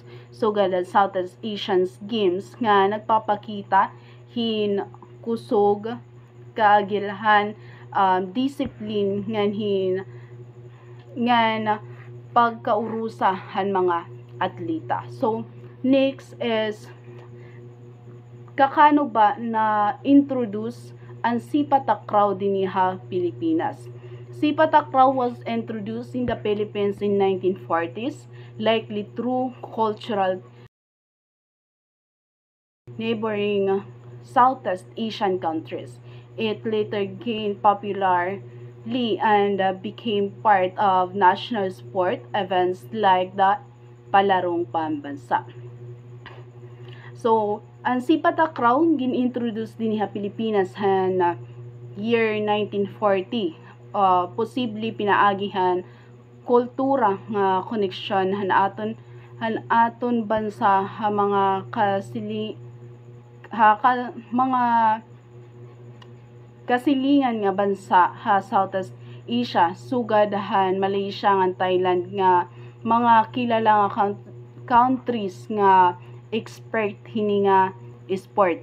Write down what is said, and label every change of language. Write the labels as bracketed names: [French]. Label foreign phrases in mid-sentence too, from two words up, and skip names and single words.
[Waray] So gada Southeast Asian Games nga nagpapakita hin kusog kaagilhan discipline ngan pagkaurusahan mga atleta. So next is kakano ba na introduce ang sipa takraw diniha Pilipinas. [English] Sipa takraw was introduced in the Philippines in 1940s, likely through cultural neighboring Southeast Asian countries. It later gained popularity and became part of national sport events like the Palarong Pambansa. [Waray] So, ang sipa takraw gin-introduce din sa Pilipinas han year 1940. Posible pinaagihan kultura nga koneksyon han aton bansa ha mga mga kasilingan nga bansa ha Southeast Asia sugad han Malaysia ngan Thailand nga mga kilala nga countries nga expert hini nga sport.